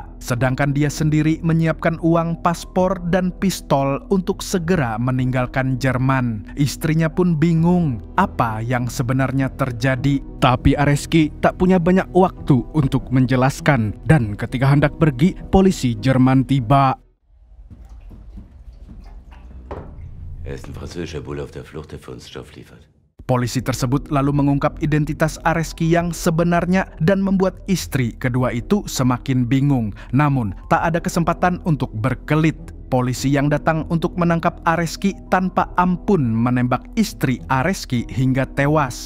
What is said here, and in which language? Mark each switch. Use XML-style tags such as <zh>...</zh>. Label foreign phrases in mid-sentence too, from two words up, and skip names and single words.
<id>Sedangkan dia sendiri menyiapkan uang, paspor, dan pistol untuk segera meninggalkan Jerman. Istrinya pun bingung apa yang sebenarnya terjadi. Tapi Areski tak punya banyak waktu untuk menjelaskan. Dan ketika hendak pergi, polisi Jerman tiba.</id> <de>Er ist ein französischer Bulle auf der Flucht, der für uns Stoff liefert.</de> <id>Polisi tersebut lalu mengungkap identitas Areski yang sebenarnya dan membuat istri kedua itu semakin bingung. Namun, tak ada kesempatan untuk berkelit. Polisi yang datang untuk menangkap Areski tanpa ampun menembak istri Areski hingga tewas.</id>